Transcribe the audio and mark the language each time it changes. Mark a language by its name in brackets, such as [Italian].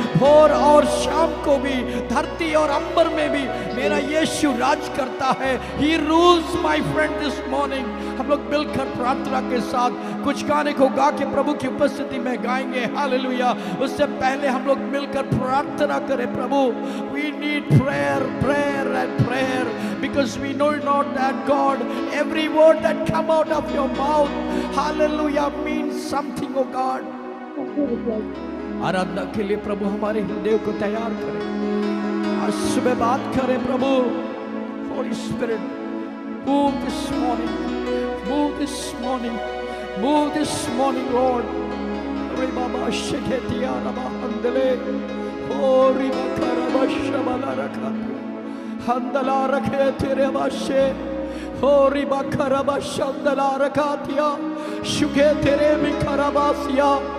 [Hindi] भोर और शाम को भी, धरती और अंबर में भी मेरा यीशु राज करता है। [English] He rules my friend this morning. [Hindi] हम लोग मिलकर प्रार्थना के साथ कुछ गाने को गा के प्रभु की उपस्थिति में गाएंगे। हालेलुया। उससे पहले हम लोग मिलकर प्रार्थना करें। [English] प्रभु, we need prayer, prayer and prayer, because we know not that God, every word that come out of your mouth, hallelujah, means something, oh God. [Hindi] आराधना के लिए प्रभु हमारे हृदय को तैयार करें। आज सुबह बात करें प्रभु। [English] Holy Spirit, move this morning, move this morning, move this morning, Lord. Re Baba Sheketiya Raba Handele, O Riba Karaba Shabala Rakha, Handala Rakhe Tere Bashe, O Riba Karaba Shandala Rakatiya, Shuke Tere Mikarabasiya।